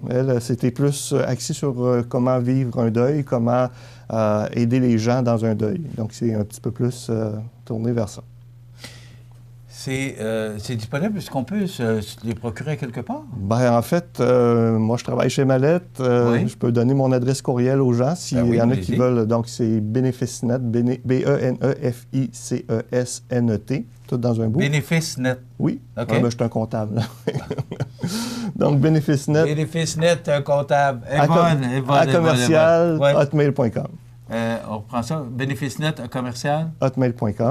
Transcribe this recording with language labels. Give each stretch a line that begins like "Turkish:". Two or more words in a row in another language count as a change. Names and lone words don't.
French: Elle, c'était plus axé sur comment vivre un deuil, comment aider les gens dans un deuil. Donc, c'est un petit peu plus tourné vers ça. C'est disponible? Est-ce qu'on peut se les procurer quelque part? Ben, en fait, moi, je travaille chez Mallette. Oui. Je peux donner mon adresse courriel aux gens s'il Ben oui, y en a qui allez-y. veulent. Donc, c'est Beneficnet, B-E-N-E-F-I-C-E-S-N-E-T, tout dans un bout. Bénéfice net. Oui. OK. Ah, ben, je suis un comptable. là. Donc, Beneficnet, Bénéfice net, un comptable. à commercial, Ouais. hotmail.com. On reprend ça. Bénéfice net, commercial, Hotmail.com.